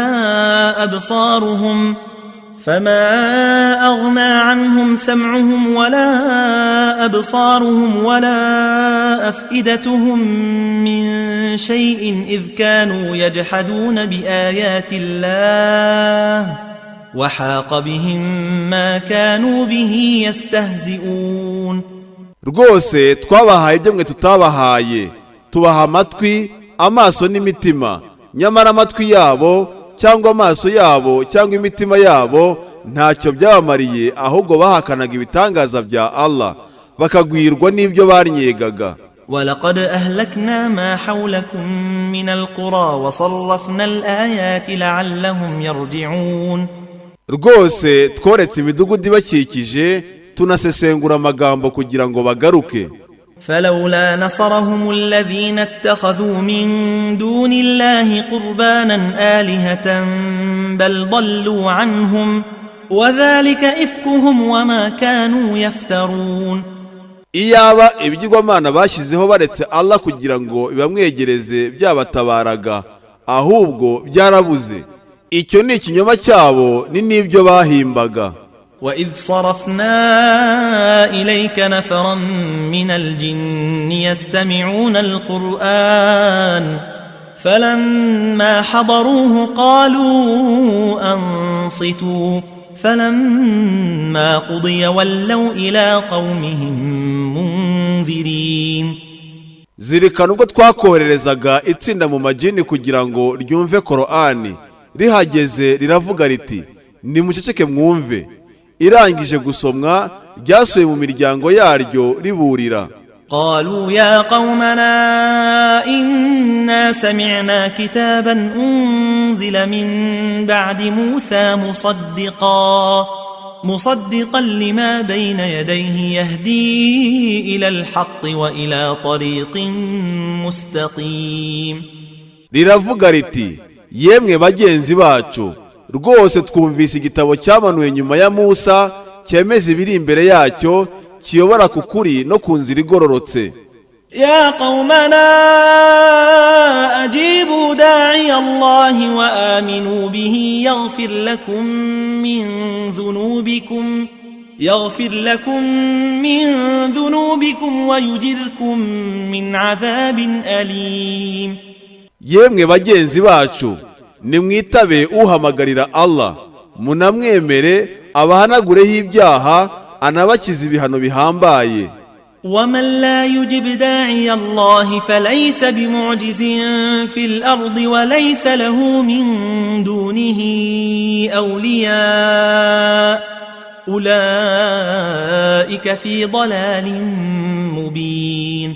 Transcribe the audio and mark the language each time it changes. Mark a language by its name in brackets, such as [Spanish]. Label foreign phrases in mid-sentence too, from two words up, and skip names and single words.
[Arabic] ولا أبصارهم ولا أفئدتهم من شيء إذ كانوا يجحدون بآيات الله وحاق بهم ما كانوا به يستهزئون. [Kinyarwanda] rwose twabahaye ibyo mwe tutabahaye, tubaha amatwi, amaso n'imitima, nyamara amatwi yabo cyangwa amaso yabo cyangwa imitima yabo ntacyo byabamariye, ahubwo bahakanaga ibitangaza bya Allah bakagwirwa n'ibyo barnyegaga. [Arabic] ولقد أهلكنا ما حولكم من القرى وصرفنا الآيات لعلهم يرجعون. [Kinyarwanda] rwose tworetse imidugudu ibakikije tunasesengura amagambo kugira ngo bagaruke. [Arabic] فلولا نصرهم الذين اتخذوا من دون الله قربانا آلهة بل ضلوا عنهم وذلك إفكهم وما كانوا يفترون. [Kinyarwanda] iyaba ibigirwamana bashyizeho baretse Allah kugira ngo bibamwegereze byabatabaraga, ahubwo byarabuze, icyo ni ikinyoma cyabo ni n'ibyo bahimbaga. [Arabic] وإذ صرفنا إليك نفرا من الجن يستمعون القرآن فلما حضروه قالوا أنصتوا فلما قضي ولوا إلى قومهم منذرين. [Kinyarwanda] zirikana ubwo twakohererezaga itsinda mu majini kugira ngo ryumve Korani, rihageze riravuga riti nimuceceke mwumve. Irangije gusomwa ryasuye mu miryango yaryo riburira. [Arabic] قالوا يا قومنا إنا سمعنا كتابا أنزل من بعد موسى مصدقا لما بين يديه يهدي إلى الحق وإلى طريق مستقيم. [Kinyarwanda] Riravuga riti yemwe bagenzi bacu, rwose twumvise igitabo cyamanuwe nyuma ya Musa cyemeza ibiri imbere yacyo, kiyobora ku kuri no ku nzira igororotse. [Arabic] يا قومنا أجيبوا داعي الله وآمنوا به يغفر لكم من ذنوبكم ويجركم من عذاب أليم. [Kinyarwanda] Yemwe bagenzi bacu, nimwitabe uhamagarira Allah, munamwemere abahanagureho ibyaha, anabakiza ibihano bihambaye. [Arabic] ومن لا يجب داعي الله فليس بمعجز في الأرض وليس له من دونه أولياء أولئك في ضلال مبين.